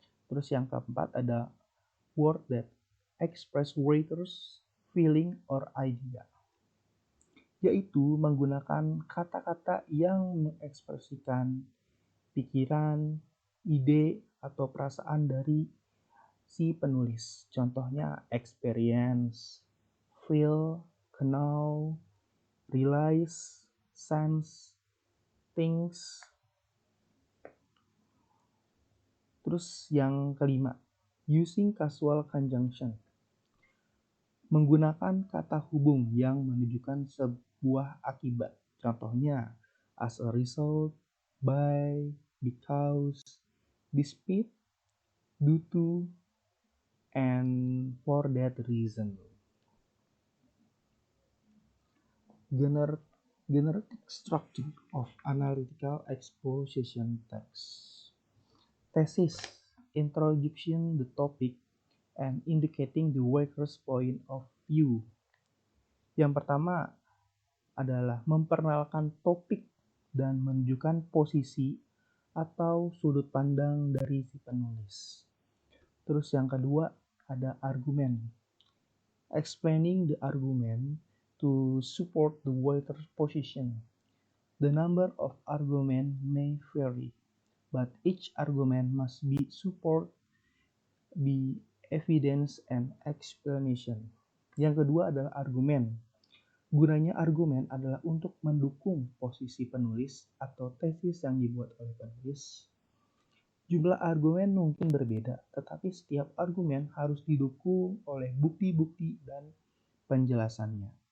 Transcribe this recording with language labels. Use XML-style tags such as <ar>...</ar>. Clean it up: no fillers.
<id>Terus yang keempat ada</id> <en>word that express writer's feeling or idea,</en> <id>yaitu menggunakan kata-kata yang mengekspresikan pikiran, ide, atau perasaan dari si penulis. Contohnya</id> <en>experience, feel, know, realize, sense, things.</en> <id>Terus yang kelima,</id> <en>using causal conjunction.</en> <id>Menggunakan kata hubung yang menunjukkan sebuah akibat. Contohnya,</id> <en>as a result, by, because, despite, due to, and for that reason. Generative structure of analytical exposition text. Thesis: introducing the topic and indicating the writer's point of view.</en> <id>Yang pertama adalah memperkenalkan topik dan menunjukkan posisi atau sudut pandang dari si penulis. Terus yang kedua ada argumen.</id> <en>Explaining the argument to support the writer's position. The number of arguments may vary, but each argument must be support by evidence and explanation.</en> <id>Yang kedua adalah argumen. Gunanya argumen adalah untuk mendukung posisi penulis atau tesis yang dibuat oleh penulis. Jumlah argumen mungkin berbeda, tetapi setiap argumen harus didukung oleh bukti-bukti dan penjelasannya.</id>